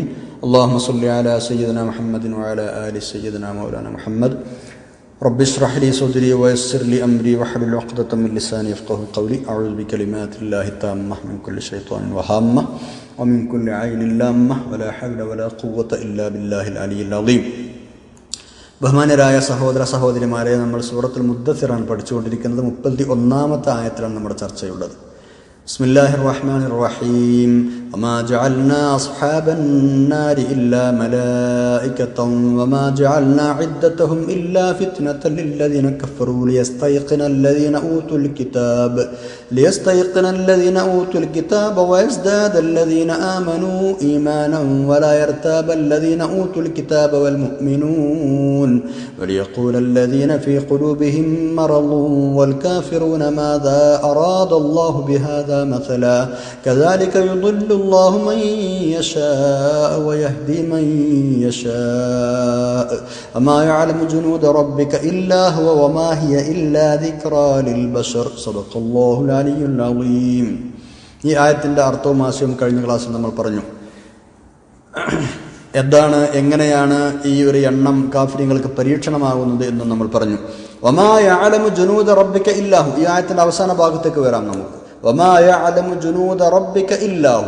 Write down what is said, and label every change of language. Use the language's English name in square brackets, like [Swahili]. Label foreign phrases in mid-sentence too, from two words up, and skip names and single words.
[Arabic] اللهم صل على سيدنا محمد وعلى آل سيدنا مولانا محمد. رب اشرح لي صدري ويسر لي أمري واحلل عقدة من لساني يفقهوا قولي. أعوذ بكلمات الله التامة من كل شيطان وهامة ومن كل عين لامة ولا حول ولا قوة إلا بالله العلي العظيم. [Malayalam] ബഹുമാന്യരായ സഹോദര സഹോദരിമാരെ, നമ്മൾ സൂറത്തുൽ മുദ്ദസിറാണ് പഠിച്ചുകൊണ്ടിരിക്കുന്നത്. 31-ാമത്തെ ആയത്തിലാണ് നമ്മുടെ ചർച്ചയുള്ളത്. [Arabic] بسم الله الرحمن الرحيم وما جعلنا أصحاب النار إلا ملائكة وما جعلنا عدتهم إلا فتنة للذين كفروا ليستيقن الذين أوتوا الكتاب ويزداد الذين آمنوا إيمانا ولا يرتاب الذين أوتوا الكتاب والمؤمنون وليقول الذين في قلوبهم مرض والكافرون ماذا أراد الله بهذا مثلا كذلك يضل الله من يشاء ويهدي من يشاء وما يعلم جنود ربك إلا هو وما هي إلا ذكرى للبشر صدق الله العلي العظيم. [Malayalam] ഈ ആയത്തിന്റെ അർത്ഥവും ആശയവും കഴിഞ്ഞ ക്ലാസ്സിൽ നമ്മൾ പറഞ്ഞു. എങ്ങനെയാണ് ഈ ഒരു എണ്ണം കാഫിര്യങ്ങൾക്ക് പരീക്ഷണമാകുന്നത് എന്ന് നമ്മൾ പറഞ്ഞു. [Arabic] وما يعلم جنود ربك إلا هو. [Malayalam] ഈ ആയത്തിന്റെ അവസാന ഭാഗത്തേക്ക് വരാം നമുക്ക്. [Arabic] وما يعلم جنود ربك إلا هو.